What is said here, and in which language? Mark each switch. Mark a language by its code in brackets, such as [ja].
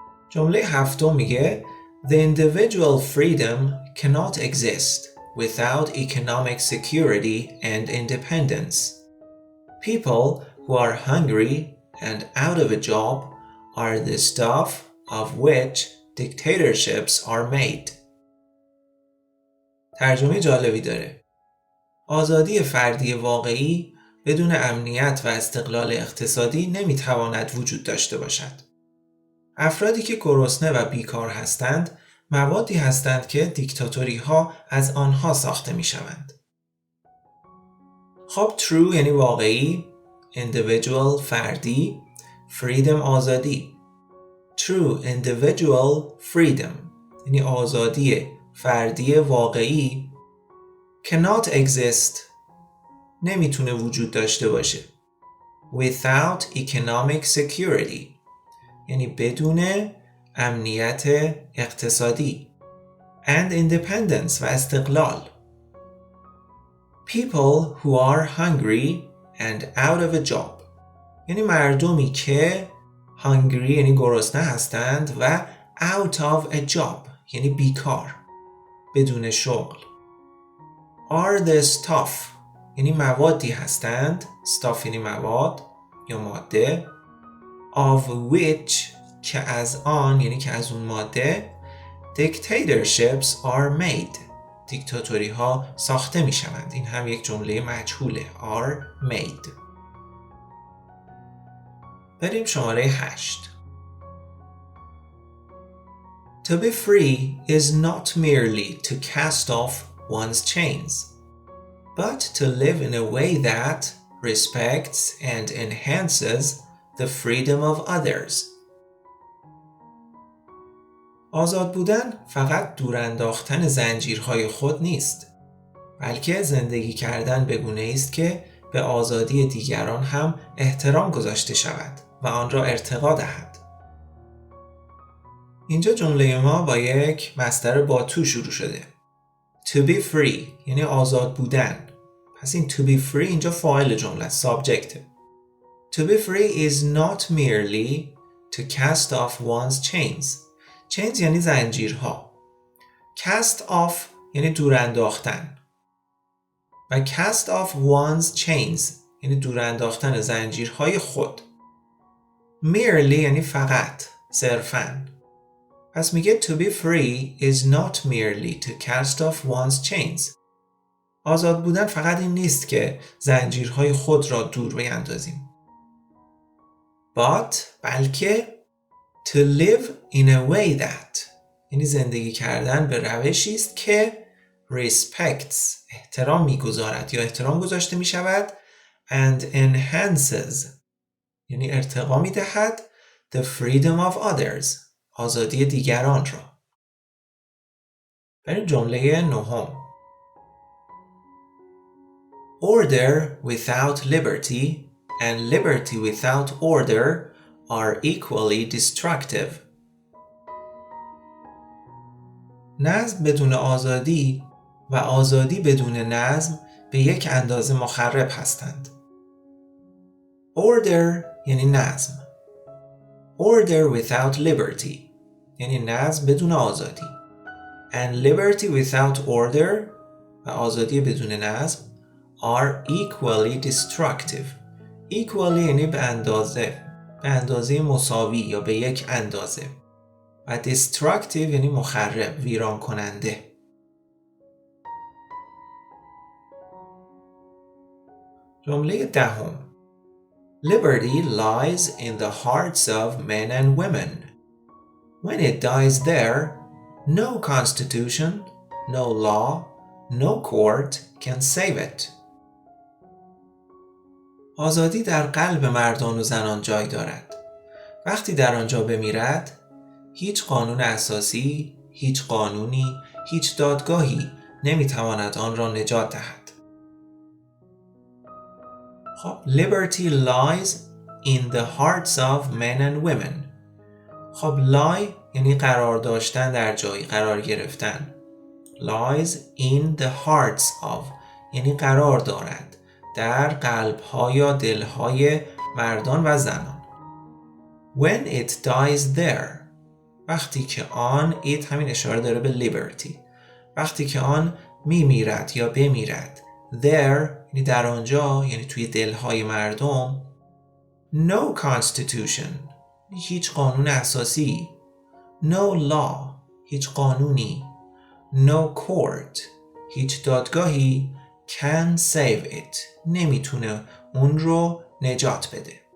[fa] جمله هفتم میگه [en] The individual freedom cannot exist without economic security and independence. People who are hungry and out of a job are the stuff of which dictatorships are made. [fa] ترجمه جالبی داره. آزادی فردی واقعی بدون امنیت و استقلال اقتصادی نمیتواند وجود داشته باشد. افرادی که گرسنه و بیکار هستند موادی هستند که دیکتاتوری ها از آنها ساخته می شوند. خب true یعنی واقعی، individual فردی، freedom آزادی. [en] True individual freedom [fa] یعنی آزادی فردی واقعی [en] cannot exist [fa] نمیتونه وجود داشته باشه [en] without economic security [fa] یعنی بدون امنیت اقتصادی [en] and independence [fa] و استقلال. [en] People who are hungry and out of a job [fa] یعنی مردمی که [en] hungry [fa] یعنی گرسنه هستند و [en] out of a job [fa] یعنی بیکار بدون شغل. [en] are the stuff [fa] یعنی موادی هستند stuff یعنی مواد یا ماده [en] of which [fa] که از آن یعنی که از اون ماده [en] dictatorships are made [fa] دیکتاتوری ها ساخته می شوند. این هم یک جمله مجهوله [en] are made. [fa] بریم شماره 8. [en] To be free is not merely to cast off one's chains, but to live in a way that respects and enhances the freedom of others. [fa] آزاد بودن فقط دور انداختن زنجیرهای خود نیست، بلکه زندگی کردن به گونه‌ای است که به آزادی دیگران هم احترام گذاشته شود و آن را ارتقا دهد. اینجا جمله ما با یک مصدر با تو شروع شده. [en] To be free [fa] یعنی آزاد بودن. پس این to be free اینجا فاعل جمله است، subject. [en] To be free is not merely to cast off one's chains. [fa] chains یعنی زنجیرها. cast off یعنی دور انداختن. و [en] cast off one's chains [fa] یعنی دور انداختن زنجیرهای خود. merely یعنی فقط، صرفاً. پس میگه [en] to be free is not merely to cast off one's chains. [fa] آزاد بودن فقط این نیست که زنجیرهای خود را دور بیندازیم. But بلکه [en] to live in a way that [fa] یعنی زندگی کردن به روشی است که respects احترام میگذارد یا احترام گذاشته می شود [en] and enhances [fa] یعنی ارتقا می دهد [en] the freedom of others [fa] آزادی دیگران را. بریم جمله نهم. [en] Order without liberty and liberty without order are equally destructive. [fa] نظم بدون آزادی و آزادی بدون نظم به یک اندازه مخرب هستند. Order یعنی نظم. [en] Order without liberty [fa] یعنی نظم بدون آزادی. [en] And liberty without order [fa] و آزادی بدون نظم [en] are equally destructive. [fa] Equally یعنی به اندازه مساوی یا به یک اندازه. و destructive یعنی مخرب، ویران کننده. جمله دهم. [en] Liberty lies in the hearts of men and women. When it dies there, no constitution, no law, no court can save it. [fa] آزادی در قلب مردان و زنان جای دارد. وقتی در آنجا بمیرد، هیچ قانون اساسی، هیچ قانونی، هیچ دادگاهی نمیتواند آن را نجات دهد. [en] خب liberty lies in the hearts of men and women. [fa] خب lie یعنی قرار داشتن در جایی، قرار گرفتن. [en] lies in the hearts of [fa] یعنی قرار دارد در قلب‌ها یا دل‌های مردان و زنان. [en] When it dies there [fa] وقتی که آن it همین اشاره داره به liberty وقتی که آن میمیرد یا بمیرد there یعنی در آنجا یعنی توی دل‌های مردم [en] no constitution [fa] هیچ قانون اساسی [en] no law [fa] هیچ قانونی [en] no court [fa] هیچ دادگاهی [en] can save it [fa] نمیتونه اون رو نجات بده.